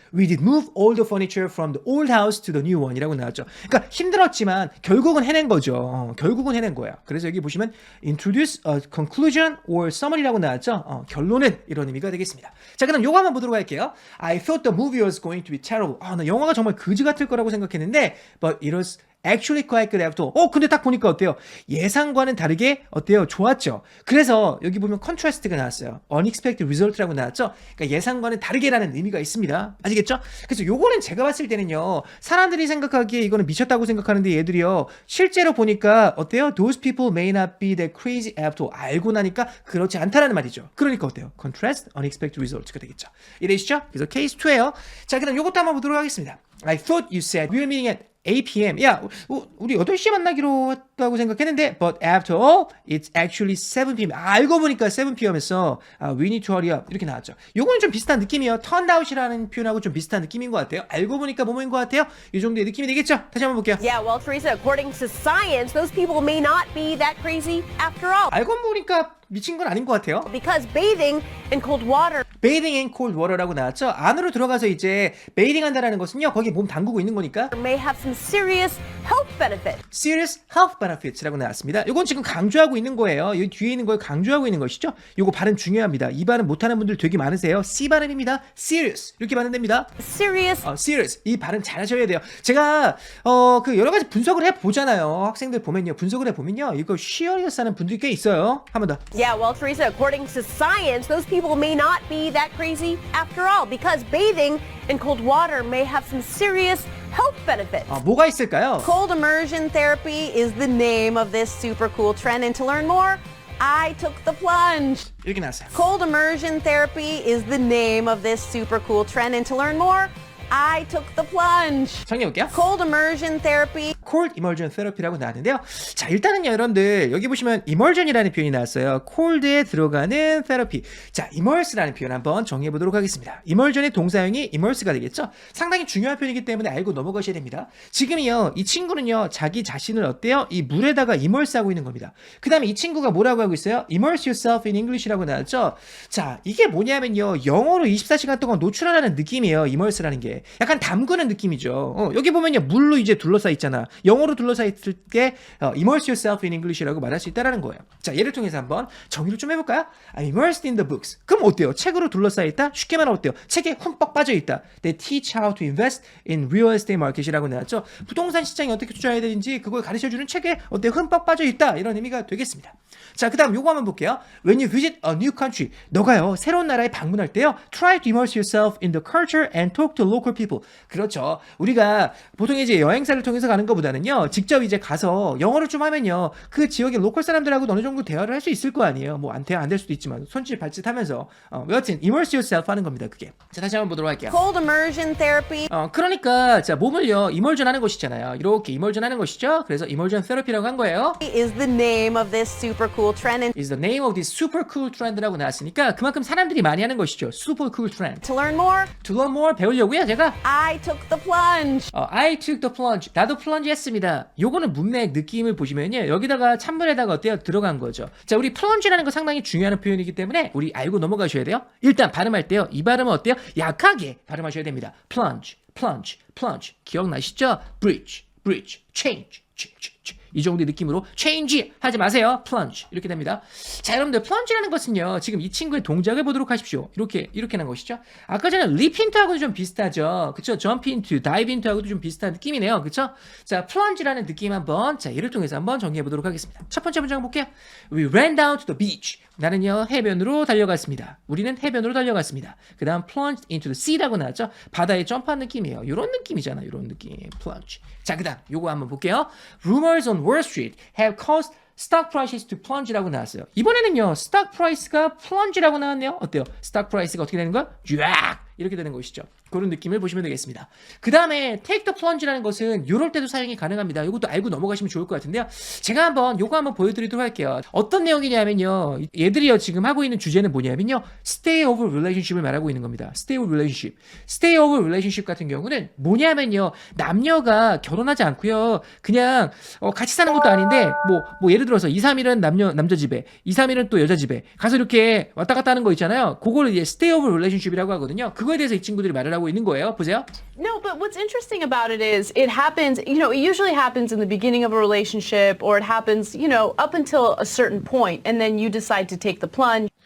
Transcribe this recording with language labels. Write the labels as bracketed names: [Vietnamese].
[English] We did move all the furniture from the old house to the new one. [Korean] 이라고 나왔죠. 그러니까 힘들었지만 결국은 해낸 거죠. 결국은 해낸 거예요. 그래서 여기 보시면 [English] introduce a conclusion or summary [Korean] 라고 나왔죠. 결론은 이런 의미가 되겠습니다. 자, 그럼 요거 한번 보도록 할게요. [English] I thought the movie was going to be terrible. [Korean] 나 영화가 정말 그지 같을 거라고 생각했는데 [English] but it was actually quite good after all. [Korean] 근데 딱 보니까 어때요? 예상과는 다르게 어때요? 좋았죠. 그래서 여기 보면 contrast가 나왔어요. unexpected result라고 나왔죠. 그러니까 예상과는 다르게라는 의미가 있습니다. 아시겠죠? 그래서 요거는 제가 봤을 때는요. 사람들이 생각하기에 이거는 미쳤다고 생각하는데 얘들이요. 실제로 보니까 어때요? [English] Those people may not be that crazy after all. [Korean] 알고 나니까 그렇지 않다라는 말이죠. 그러니까 어때요? [English] contrast, unexpected result가 되겠죠. [Korean] 이해되시죠? 그래서 케이스 2예요. 자, 그럼 요것도 한번 보도록 하겠습니다. [English] I thought you said we were meeting at 8 p.m. [Korean] 야, 우리 8시에 만나기로 했다고 생각했는데 [English] but after all, it's actually 7 p.m. [Korean] 알고 보니까 [English] 7 p.m.에서 we need to hurry up [Korean] 이렇게 나왔죠. 요거는 좀 비슷한 느낌이에요. turned out이라는 표현하고 좀 비슷한 느낌인 것 같아요. 알고 보니까 뭐뭐인 것 같아요. 이 정도의 느낌이 되겠죠? 다시 한번 볼게요. [English] Yeah, well, Teresa, according to science, those people may not be that crazy after all. [Korean] 알고 보니까 미친 건 아닌 것 같아요. [English] Because bathing in cold water bathing in cold water라고 [Korean] 나왔죠. 안으로 들어가서 이제 베이딩 한다라는 것은요. 거기 몸 담그고 있는 거니까 [English] may have some serious health benefits. serious health benefits라고 나왔습니다. [Korean] 이건 지금 강조하고 있는 거예요. 여기 뒤에 있는 걸 강조하고 있는 것이죠. 이거 발음 중요합니다. 이 발음 못하는 분들 되게 많으세요. C 발음입니다. serious 이렇게 발음됩니다. [English] Serious. [Korean] serious 이 발음 잘하셔야 돼요. 제가 그 여러 가지 분석을 해 보잖아요. 학생들 보면요, 분석을 해 보면요, 이거 serious 하는 분들이 꽤 있어요. 한 번 더. [English] Yeah, well, Teresa, according to science, those people may not be that crazy after all because bathing in cold water may have some serious health benefits. [Korean] 뭐가 있을까요? [English] Cold immersion therapy is the name of this super cool trend. And to learn more, I took the plunge. [Korean] 이렇게 나왔어요. [English] Cold immersion therapy is the name of this super cool trend. And to learn more, I took the plunge. [Korean] 정리해볼게요. [English] Cold immersion therapy. cold immersion therapy라고 나왔는데요. [Korean] 자, 일단은요, 여러분들 여기 보시면 immersion이라는 표현이 나왔어요. cold에 들어가는 therapy. 자, immerse라는 표현 한번 정리해 보도록 하겠습니다. immersion의 동사형이 immerse가 되겠죠. 상당히 중요한 표현이기 때문에 알고 넘어가셔야 됩니다. 지금이요, 이 친구는요, 자기 자신을 어때요? 이 물에다가 immerse하고 있는 겁니다. 그 다음에 이 친구가 뭐라고 하고 있어요? [English] immerse yourself in English라고 나왔죠. [Korean] 자, 이게 뭐냐면요, 영어로 24시간 동안 노출하라는 느낌이에요. immerse라는 게 약간 담그는 느낌이죠. 여기 보면요, 물로 이제 둘러싸 있잖아. 영어로 둘러싸 있을 때 [English] immerse yourself in English [Korean] 라고 말할 수 있다라는 거예요. 자, 예를 통해서 한번 정의를 좀 해볼까요? [English] I'm immersed in the books. [Korean] 그럼 어때요? 책으로 둘러싸 있다? 쉽게 말하면 어때요? 책에 흠뻑 빠져 있다. [English] They teach how to invest in real estate market이라고 나왔죠. [Korean] 부동산 시장에 어떻게 투자해야 되는지 그걸 가르쳐주는 책에 어때요? 흠뻑 빠져 있다. 이런 의미가 되겠습니다. 자, 그 다음 요거 한번 볼게요. [English] When you visit a new country, [Korean] 너가요, 새로운 나라에 방문할 때요, [English] try to immerse yourself in the culture and talk to local people. [Korean] 그렇죠. 우리가 보통 이제 여행사를 통해서 가는 것보다는요, 직접 이제 가서 영어를 좀 하면요, 그 지역의 로컬 사람들하고 어느 정도 대화를 할 수 있을 거 아니에요. 뭐 안 될 수도 있지만 손짓 발짓 하면서 여하튼 [English] immerse yourself [Korean] 하는 겁니다. 그게. 자, 다시 한번 보도록 할게요. [English] Cold immersion therapy. [Korean] 그러니까 자, 몸을요, immersion 하는 것이잖아요. 이렇게 immersion 하는 것이죠. 그래서 immersion therapy라고 한 거예요. [English] Is the name of this super cool trend. And is the name of this super cool trend라고 나왔으니까 [Korean] 그만큼 사람들이 많이 하는 것이죠. [English] super cool trend. to learn more, to learn more [Korean] 배우려고요. 제가 앞에다가 [English] I took the plunge. I took the plunge. [Korean] 나도 플런지 했습니다. 요거는 문맥 느낌을 보시면요. 여기다가 찬물에다가 어때요? 들어간 거죠. 자, 우리 플런지라는 거 상당히 중요한 표현이기 때문에 우리 알고 넘어가셔야 돼요. 일단 발음할 때요. 이 발음은 어때요? 약하게 발음하셔야 됩니다. [English] plunge, plunge, plunge. 기억나시죠? [Korean] bridge, bridge, change, 이 정도의 느낌으로 change 하지 마세요. plunge 이렇게 됩니다. 자, 여러분들 plunge라는 것은요. 지금 이 친구의 동작을 보도록 하십시오. 이렇게 난 것이죠. 아까 전에 leap into하고도 좀 비슷하죠. 그쵸? [English] jump into, dive into [Korean] 하고도 좀 비슷한 느낌이네요. 그쵸? 자, plunge라는 느낌 한번 예를 통해서 한번 정리해 보도록 하겠습니다. 첫 번째 문장 볼게요. [English] We ran down to the beach. [Korean] 나는요 해변으로 달려갔습니다. 우리는 해변으로 달려갔습니다. 그 다음 [English] plunged into the sea [Korean] 라고 나왔죠. 바다에 점프한 느낌이에요. 이런 느낌이잖아. 이런 느낌. plunge. 자, 그 다음 요거 한번 볼게요. [English] Rumors on Wall Street have caused stock prices to plunge라고 나왔어요. [Korean] 이번에는요 stock price가 plunge라고 나왔네요. 어때요? stock price가 어떻게 되는 거야? 쫙 이렇게 되는 것이죠. 그런 느낌을 보시면 되겠습니다. 그 다음에 take the plunge라는 것은 이럴 때도 사용이 가능합니다. 이것도 알고 넘어가시면 좋을 것 같은데요. 제가 요거 한번 보여드리도록 할게요. 어떤 내용이냐면요. 얘들이요 지금 하고 있는 주제는 뭐냐면요. stay over relationship을 말하고 있는 겁니다. [English] stay over relationship. [Korean] stay over relationship 같은 경우는 뭐냐면요. 남녀가 결혼하지 않고요. 그냥 같이 사는 것도 아닌데 뭐 예를 들어서 2, 3일은 남자 집에 2, 3일은 또 여자 집에 가서 이렇게 왔다 갔다 하는 거 있잖아요. 그걸 이제 stay over relationship이라고 하거든요. 그거에 대해서 이 친구들이 말을 하고 있는 거예요. 보세요. [English] No, but what's interesting about it is it happens, it usually happens in the beginning of a relationship, or it happens, up until a certain point, and then you decide to take the plunge.